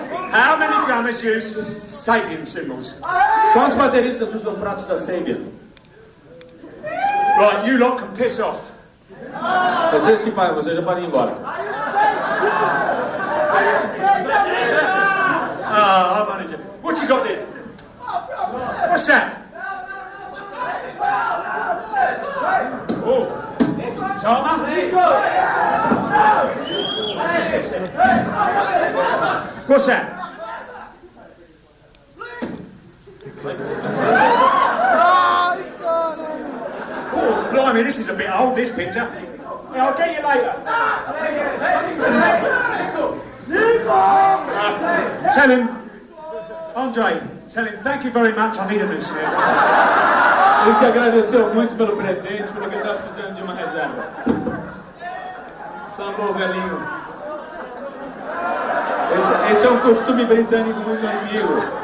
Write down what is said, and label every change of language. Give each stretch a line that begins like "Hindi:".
English: How many drummers use Sabian cymbals?
Portuguese: Quantos bateristas usam pratos da Sabian?
English: Right, you lot can piss off.
Portuguese: Vocês que pagam, vocês já podem ir embora.
English: Ah, I'm manager. What you got there? What's that? Oh, Tama? What's that? Cool, blimey, this is a bit old, this picture. Yeah, I'll get you later. Tell him, Andre, tell him thank you very much, I need a new snare.
Portuguese: Ele te agradeceu muito pelo presente, falou que ele está precisando de uma reserva. Samba velhinho. Esse é um costume britânico muito antigo.